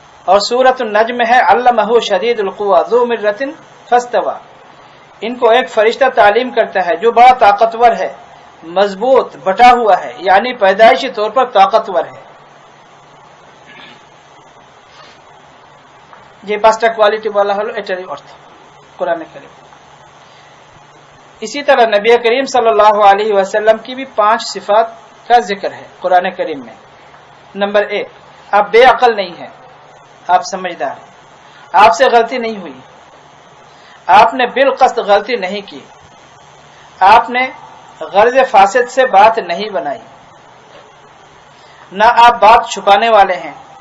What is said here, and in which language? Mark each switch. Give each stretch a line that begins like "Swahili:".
Hindi: और सूरत नज्म है
Arabic: अल्लमहु शदीदुल कुव्वा ज़ू मिर्रतिन फस्तवा।
Hindi: इनको एक फरिश्ता तालीम करता है जो बड़ा ताकतवर है, मजबूत बटा हुआ है, यानी पैदाइशी तौर पर ताकतवर है।
Bangla: যে পাঁচটা কোয়ালিটি বলা হলো এটারই অর্থ কোরআনে কারীম।
Hindi: इसी तरह नबी करीम सल्लल्लाहु अलैहि वसल्लम की भी 5 सिफात का जिक्र है कुरान करीम में। नंबर 1, आप बेअक्ल नहीं हैं, आप समझदार हैं, आपसे गलती नहीं हुई, आपने बिलकस्त गलती नहीं की, आपने गर्ज फासिद से बात नहीं बनाई, ना आप बात छुपाने वाले हैं।